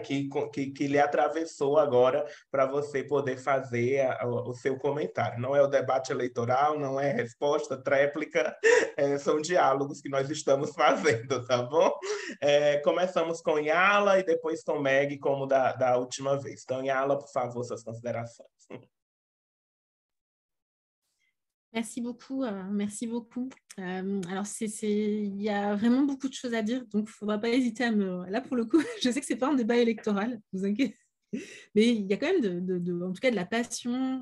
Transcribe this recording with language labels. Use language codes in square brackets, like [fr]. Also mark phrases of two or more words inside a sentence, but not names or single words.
[pt] Que lhe atravessou agora para você poder fazer o seu comentário. Não é o debate eleitoral, não é resposta tréplica. São diálogos que nós estamos fazendo, tá bom? Começamos com Yala e depois com Meg, como da última vez. Então, Yala, por favor, suas considerações. [fr] Merci beaucoup, merci beaucoup. Alors, il y a vraiment beaucoup de choses à dire, donc il ne faudra pas hésiter à me... Là, pour le coup, je sais que ce n'est pas un débat électoral, vous inquiétez. Mais il y a quand même, en tout cas, de la passion.